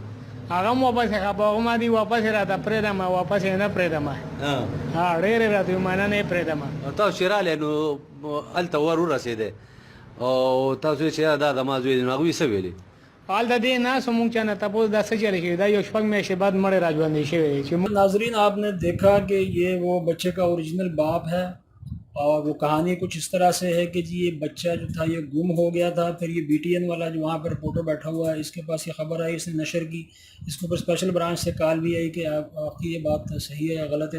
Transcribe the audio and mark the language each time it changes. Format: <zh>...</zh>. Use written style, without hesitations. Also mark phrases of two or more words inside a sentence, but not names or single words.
<ps>هغه هم واپس خفه هغه ما دي واپس یې راته پرېږدم واپس یې نه پرېږدم ډېر یې راته وي مننه یې پرېږدم. تاسو چې راغلی نو هلته ورسېدی او تاسو چې دا زما زوی دی نو هغوی څه ویلې؟ هلته دې ناست وو موږ چا نه تپوس دا څه چلې شوي دا یو شپږ میاشتې بعد مړی را ژوندی شوی دی چې</ps> <ur>ناظرین آپ نے دیکھا کہ یہ وہ بچے کا اوریجنل باپ ہے اور وہ کہانی کچھ اس طرح سے ہے کہ جی یہ بچہ جو تھا یہ گم ہو گیا تھا. پھر یہ BTN والا جو وہاں پر رپورٹر بیٹھا ہوا ہے اس کے پاس یہ خبر آئی, اس نے نشر کی, اس کے اوپر</ur> <en>special branch</en> <ur>سے کال بھی آئی کہ آپ کی یہ بات صحیح ہے یا غلط ہے.</ur>